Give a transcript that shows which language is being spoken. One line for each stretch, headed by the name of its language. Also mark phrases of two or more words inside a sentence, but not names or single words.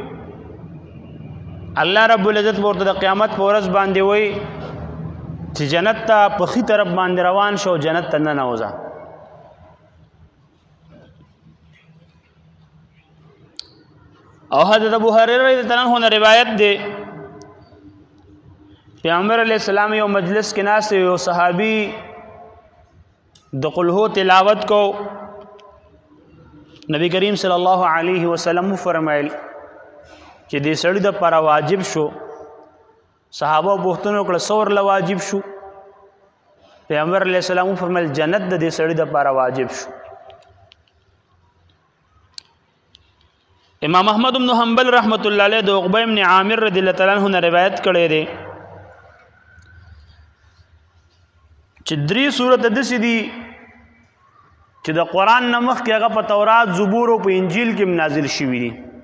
Pashto: الله رب العزت ورته د قیامت په ورځ باندې وی چې جنت ته په خي طرف باندې روان شو جنت ته نه نوځه. او حضرت ابو هريره
Arabic: رضی الله عنه
Pashto: روایت ده پیغمبر
Arabic: علیہ السلام
Pashto: یو مجلس کې ناست یو صحابي د قل هو تلاوت کو. نبی کریم
Arabic: صلی الله علیه وسلم
Pashto: فرمایل چې دې سړي د پر واجب شو. صحابه پوښتنه وکړه څور له واجب شو؟ پیغمبر
Arabic: علیہ السلام
Pashto: فرمایل جنت د دې سړي د پر واجب شو. امام احمد بن حنبل
Arabic: رحمت الله علیه
Pashto: د عقبہ ابن عامر
Arabic: رضی الله تعالی عنہ
Pashto: روایت کړی دی چې 3 سورته داسې دي چې د قرآن نه مخکې هغه په تورات زبور او په انجیل کې نازل شوي دي.